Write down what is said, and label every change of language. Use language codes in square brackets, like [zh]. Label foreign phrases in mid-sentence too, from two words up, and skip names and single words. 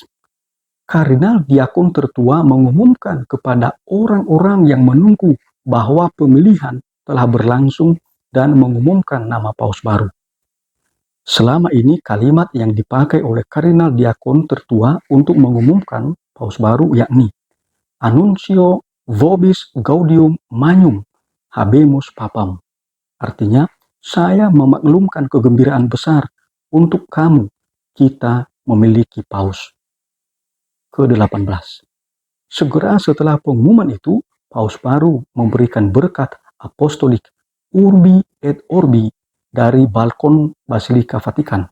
[id] Kardinal Diakon Tertua mengumumkan kepada orang-orang yang menunggu bahwa pemilihan telah berlangsung dan mengumumkan nama paus baru. Selama ini kalimat yang dipakai oleh Kardinal Diakon Tertua untuk mengumumkan paus baru yakni [la] Annuncio vobis gaudium magnum habemus papam. [id] Artinya, saya memaklumkan kegembiraan besar untuk kamu, kita memiliki paus. Ke-18. Segera setelah pengumuman itu, paus baru memberikan berkat apostolik [la] Urbi et Orbi [id] dari balkon Basilika Vatikan.